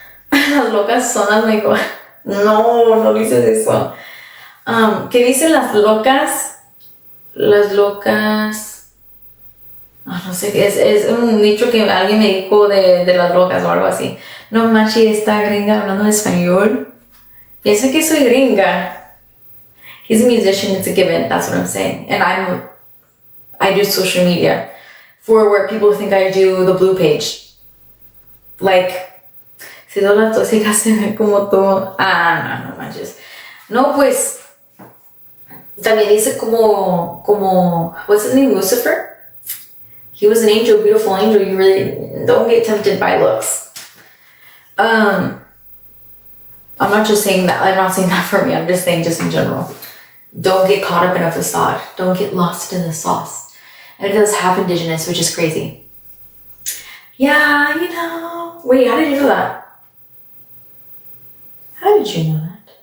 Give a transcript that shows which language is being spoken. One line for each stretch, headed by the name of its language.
Spanish: Las locas son las mejores. No dices eso. ¿Qué dicen las locas? Las locas... no sé, es un dicho que alguien me dijo de las locas o algo así. No manches, esta gringa hablando español. Piensa que soy gringa.
English: He's a musician, it's a given, that's what I'm saying. And I do social media for where people think I do the blue page.
Spanish: Like, si todas las tóxicas se ven como tú. No manches. No, pues, también dice como,
English: what's his name,
Spanish: Lucifer?
English: He was an angel, beautiful angel. You really don't get tempted by looks. I'm not saying that for me. I'm just saying just in general. Don't get caught up in a facade. Don't get lost in the sauce. And it does have indigenous, which is crazy. Yeah, Wait, how did you know that? How did you know that?